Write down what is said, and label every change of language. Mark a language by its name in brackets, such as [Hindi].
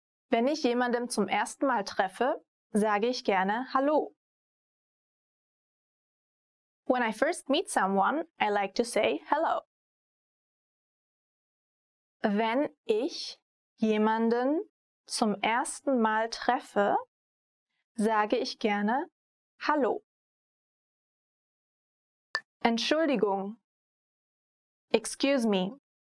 [German] Wenn ich jemandem zum ersten Mal treffe, sage ich gerne Hallo. [English] When I first meet someone, I like to say hello. [German] Wenn ich jemanden zum ersten Mal treffe, sage ich gerne Hallo. Entschuldigung. [English] Excuse me.